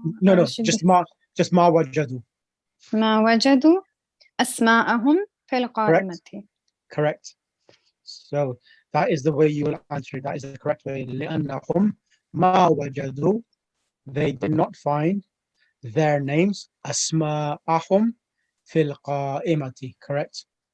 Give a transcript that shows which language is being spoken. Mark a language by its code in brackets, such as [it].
[en] No, just [ar] ما وجدوا. ما وجدوا أسماءهم في القائمة. [en] Correct. So that is the way you will answer it. That is the correct way. [ar] لأنهم ما وجدوا, [en] they did not find their names. [ar] أسماءهم في القائمة. [en] Correct.